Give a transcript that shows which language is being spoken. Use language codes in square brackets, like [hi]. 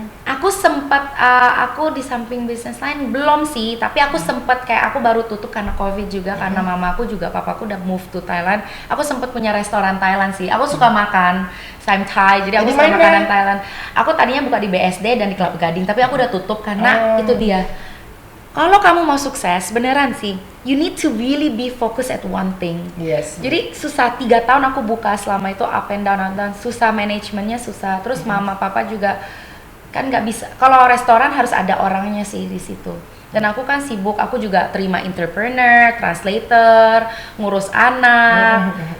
[id] Aku sempat aku di samping bisnis lain belum sih, tapi aku sempat kayak aku baru tutup karena COVID juga, karena mamaku juga papaku udah [en] move to Thailand. [id] Aku sempat punya restoran Thailand sih. Aku suka makan, [en] I'm Thai, [id] jadi aku suka makanan Thailand. Aku tadinya buka di BSD dan di Kelapa Gading, tapi aku udah tutup karena itu dia. Kalau kamu mau sukses, beneran sih, [en] you need to really be focused at one thing. Yes. [id] Jadi susah, 3 tahun aku buka, selama itu up and down, susah, manajemennya susah. Terus mama papa juga kan nggak bisa. Kalau restoran harus ada orangnya sih di situ. Dan aku kan sibuk, aku juga terima entrepreneur, translator, ngurus anak.